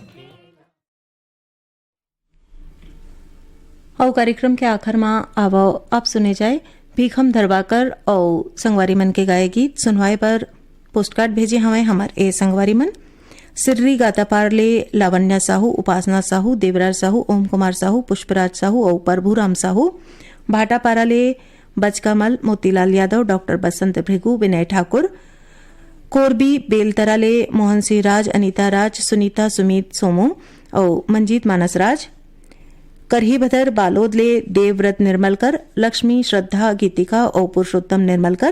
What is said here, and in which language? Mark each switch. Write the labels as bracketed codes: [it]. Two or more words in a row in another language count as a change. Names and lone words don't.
[hne] और कार्यक्रम के आखिर में आवो अब सुने जाए भीखम धरवाकर और संगवारी मन के गाए गीत। सुनवाए पर पोस्टकार्ड भेजे हमें हमारे संगवारी मन सिर्री गाता पारले लावण्या साहू, उपासना साहू, देवराज साहू, ओम कुमार साहू, पुष्पराज साहू और प्रभुराम साहू। भाटा पाराले बचकामल, मोतीलाल यादव, डॉक्टर बसंत भृगु, विनय ठाकुर। कोरबी बेलतराले मोहन सिंह राज, अनीता राज, सुनीता सुमित सोमू और मंजीत मानस राज। करही भदर बालोदले देवव्रत निर्मलकर, लक्ष्मी श्रद्धा गीतिका और पुरुषोत्तम निर्मलकर।